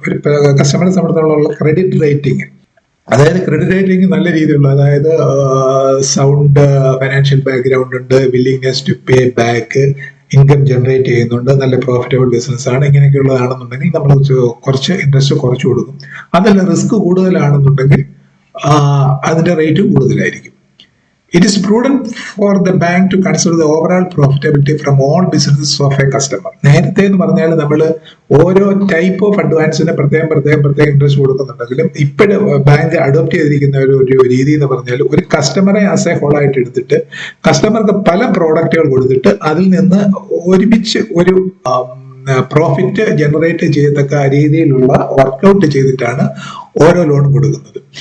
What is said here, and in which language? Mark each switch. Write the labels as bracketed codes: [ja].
[ml] ഒരു കസ്റ്റമറെ സംബന്ധിച്ചിടത്തോളം credit rating, അതായത് ക്രെഡിറ്റ് റേറ്റിംഗ് നല്ല രീതിയിലുള്ള, അതായത് സൗണ്ട് ഫൈനാൻഷ്യൽ ബാക്ക്ഗ്രൗണ്ട് ഉണ്ട്, [en] willingness to pay back, [ml] income generate ചെയ്യുന്നുണ്ട്, നല്ല പ്രോഫിറ്റബിൾ ബിസിനസ് ആണ്, ഇങ്ങനെയൊക്കെയുള്ളതാണെന്നുണ്ടെങ്കിൽ നമ്മൾ കുറച്ച് ഇൻട്രസ്റ്റ് കുറച്ച് കൊടുക്കും. അതല്ല റിസ്ക് കൂടുതലാണെന്നുണ്ടെങ്കിൽ അതിന്റെ റേറ്റ് കൂടുതലായിരിക്കും. [en] It is prudent for the bank to consider the overall profitability from all businesses of a customer. [ml] നേരത്തെ എന്ന് പറഞ്ഞാൽ നമ്മൾ ഓരോ ടൈപ്പ് ഓഫ് അഡ്വാൻസിന് പ്രത്യേകം ഇൻട്രസ്റ്റ് കൊടുക്കുന്നുണ്ടെങ്കിലും ഇപ്പോഴും ബാങ്ക് അഡോപ്റ്റ് ചെയ്തിരിക്കുന്ന ഒരു രീതി എന്ന് പറഞ്ഞാൽ ഒരു കസ്റ്റമറെ [en] as a whole [ml] ആയിട്ട് എടുത്തിട്ട് കസ്റ്റമർക്ക് പല പ്രോഡക്റ്റുകൾ കൊടുത്തിട്ട് അതിൽ നിന്ന് ഒരുമിച്ച് ഒരു പ്രോഫിറ്റ് ജനറേറ്റ് ചെയ്യത്തക്ക രീതിയിലുള്ള വർക്കൗട്ട് ചെയ്തിട്ടാണ് ഓരോ ലോൺ കൊടുക്കുന്നത്.